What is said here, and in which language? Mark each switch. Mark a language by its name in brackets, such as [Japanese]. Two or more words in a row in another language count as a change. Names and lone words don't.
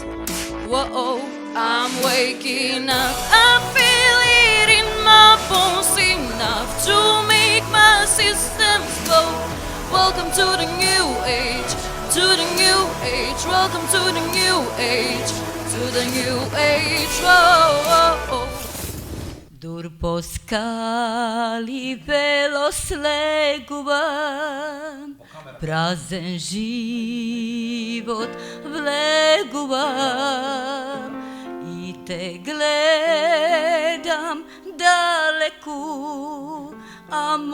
[English] Whoa, I'm waking up, I feel it in my bones enough to make my systems go. Welcome to the new age, to the new age. Welcome to the new age, to the new age. Whoa. [Macedonian] Дур по скали бело слегува, празен живот влегувам и те гледам далеку, а